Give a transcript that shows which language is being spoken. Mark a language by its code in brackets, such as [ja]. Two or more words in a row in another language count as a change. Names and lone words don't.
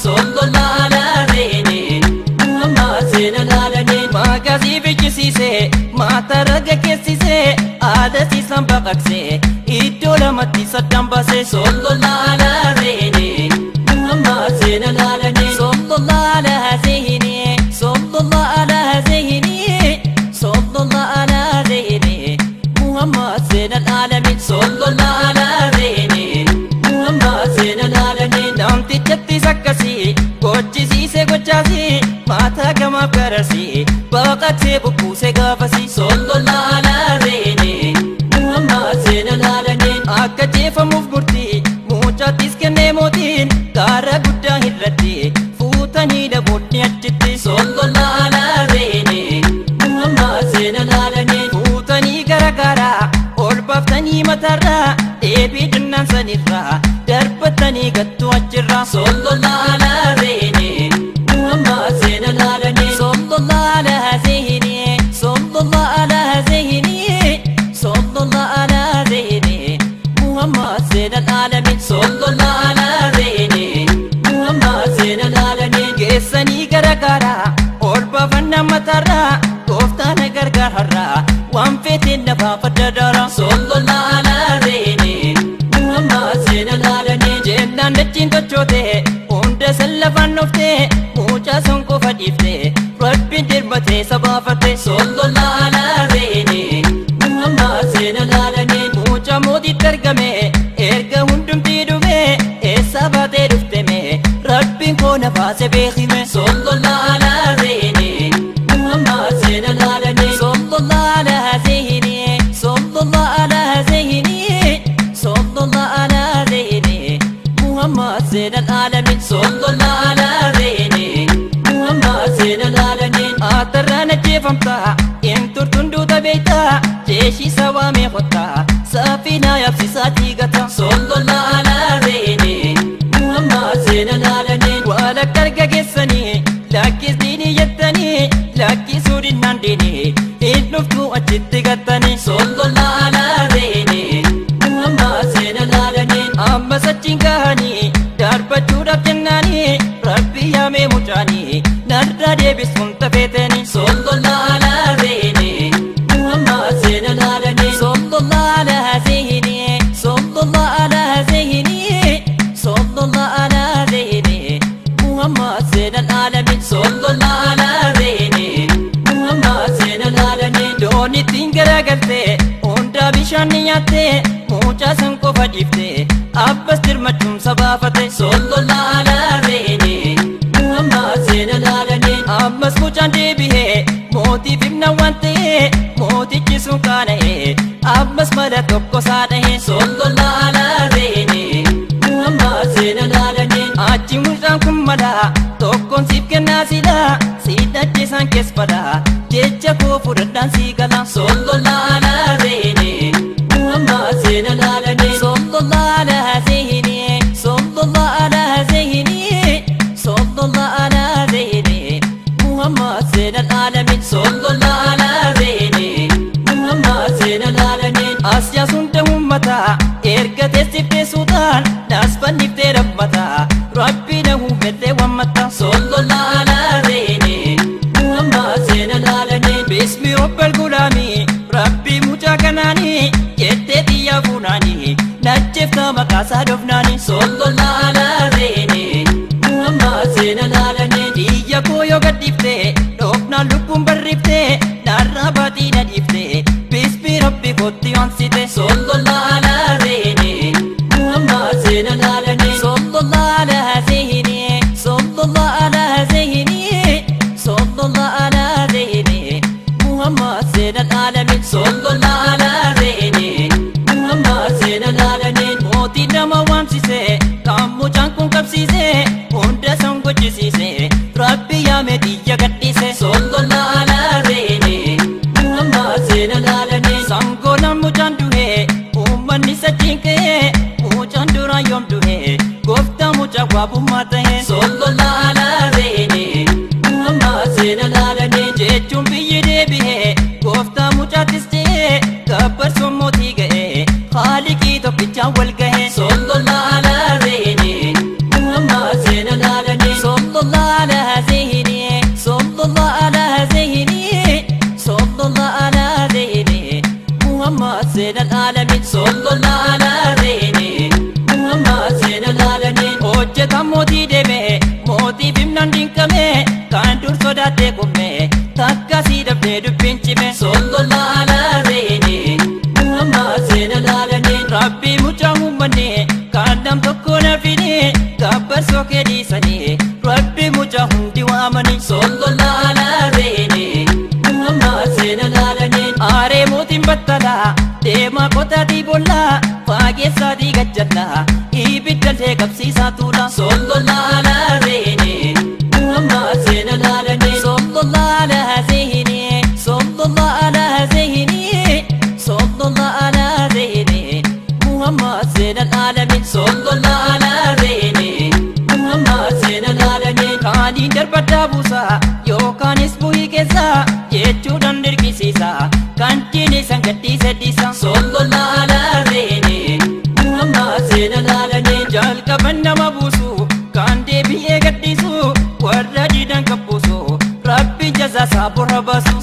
[ar] صلى الله على زين محمد زين العالمين. [om] Maagaazii fichisiise, maata raga keessise, aada siisan baqaqse, iddoo lamatti saddaan baase. [ar] صلى الله على زين محمد زين العالمين. صلى الله على زين صلى الله على زين صلى الله على زين محمد زين العالمين. صلى الله على زين محمد زين العالمين. [om] Namtichatti sakkasi, gochisiise gochaasi, maata gamaaf garasi, baqaqsee bukkuuse gaafasi. [ar] صلى الله على زين محمد زين العالمين. [om] Akka jeefamuuf murtii, mucattis kennee mootiin, gaara guddaa irratti, fuutanii dhaboonni achitti. [ar] صلى الله على زين محمد زين العالمين. [om] Fuutanii gara gaara, ol baaftanii matarra, deebii jennaan sanirra, darbatanii gattu achirra. [ar] صلى الله على زين محمد زين العالمين. صلى الله على زين صلى الله على زين صلى الله على زين محمد زين العالمين. صلى الله على زين محمد زين العالمين. [om] Geessanii gara gaara, ol baafannaa matarra, gooftaa na gargaar har'a, waan feeteen na baafadha dara. [ar] صلى الله على زين محمد زين العالمين. [om] Jennaan dachiin tochoote, hunda san lafaan dhofte, mucaa san qofa dhiifte, Rabbiin dirmatee sabaafate. Sallallahu ala Zeyni, Muhammad Zeyna Laalamiin. Mucaa mootitti argame, erga hundumtii dhume, eessa baatee dhufte mee? Rabbiin koo na baase beekime. [ar] صلى الله على زين محمد زين العالمين. صلى الله على زين صلى الله على زين صلى الله على زين محمد زين العالمين. صلى الله على زين محمد زين العالمين. [om] Atarraan ajjeefamta, hin turtun duuta beekta, jeeshi sawaamee qotta, saafinaa yaabsisaa tiigata. [ar] صلى الله على زين محمد زين العالمين. [om] Walakka arga geessanii, lakkis diinii jettanii, lakkisuu dinnaan diinii, hin dhuftu achitti gattanii. [ar] صلى الله على زين محمد زين العالمين. [om] Ammas achiin gahanii, darbachuudhaaf jennaanii, Rabbi yaamee mucaanii, narraa deebisuun tafeetanii. [ar] صلى الله على زين محمد زين العالمين. صلى الله على زين صلى الله على زين صلى الله على زين محمد زين العالمين. صلى الله على زين محمد زين العالمين. [om] Doon ittiin garagalte, hunda bishaan ni nyaatte, mucaa san qofa dhiifte, abbas dirmachuun sabaafate. [ar] صلى الله على زين محمد زين العالمين. [om] Ammas mucaan deebi'ee, mootiif himna waan ta'e, mootichi sun kaana'e, ammas mala tokko saa dha'e. [ar] صلى الله على زين محمد زين العالمين. [om] Achi mucaan kun mala tokkoon siif kennaa sila, si dhadhe isaan kees fada, jecha koo fudhadhaan si gala. [ar] صلى الله على زين محمد زين العالمين. صلى الله على زين صلى الله على زين صلى الله على زين محمد زين العالمين. صلى الله على زين محمد زين العالمين. [om] As yaasuun ta'uun mataa, erga teessiftee suutaan, naas fanniftee rabmataa, Rabbi na huumettee waammataa. [ar] صلى الله على زين محمد زين العالمين. بسم رب الغلام. [om] Rabbi mucaa kanaani, jettee xiyyaa fuunaani, najjeefta maqaa isaa dofnaani. [ar] صلى الله على زين محمد زين العالمين. [om] Xiyya koo yoo gaddifte, dofnaan lubbuun barrifte, narraa baatii na dhiifte, [ar] بسم رب [om] kootti onsite. [ar] صلى الله على زين محمد زين العالمين. صلى الله على زين صلى الله على زين صلى الله على زين. محمد زين العالمين صلى الله عليه. محمد زين العالمين, [om] mootii nama waamsise, kan mucaan kun qabsiise, hunda san gochisiise, Rabbi yaame xiyya gadhiise, [ar] صلى الله عليه. [om] Muhammad [ar] زين العالمين, [om] sangoo nan mucaan du'e, Uummanni sachiin ka'e, mucaan dura yoom du'e, gooftaa mucaa waabummaa ta'e. [ar] صلى الله على زين محمد زين العالمين [om] jechuun biyyi deebi'e. Gooftaa mucaatis ta'e, gabbarsoon mootii ga'e, Haaliqii tokkichaan wal ga'e. [ar] صلى الله على زين محمد زين العالمين. صلى الله على زين صلى الله على زين صلى الله على زين. محمد زين العالمين صلى الله على زين. محمد زين العالمين, [om] hojjetan mootii deeme, mootiif himnan dinqame. Kan dur sodaatee qumme, takka sii dhabdee dubbiin cime. [ar] صلى الله على زين محمد زين العالمين, [om] Rabbi mucaa uummanne. Kan nam tokko na fide, gabbarsoo kee dhiisanii, Rabbi mucaa hundi waamanii. [ar] صلى الله على زين محمد زين العالمين. [om] Aaree mootiin battalaa, deemaa qotaatii bollaa, faageessaatii gajjallaa, ibiddallee qabsiisaa tuula. [ar] صلى الله على زين محمد زين العالمين. صلى الله على زين صلى الله على زين صلى الله على زين. محمد زين العالمين صلى الله على زين. محمد زين العالمين, [om] kaaniin darbaddaa buusa, yookaanis bu'ii keessa, jechuudhaan dirqisiisa. Kan diinii san gadhiise dhiisa. [ar] صلى الله على زين محمد زين العالمين, [om] jalqaban nama buusu. Kan deebi'ee gadhiisu, warra diidan kabbuusu, Rabbi jazaa isaa borra baasu.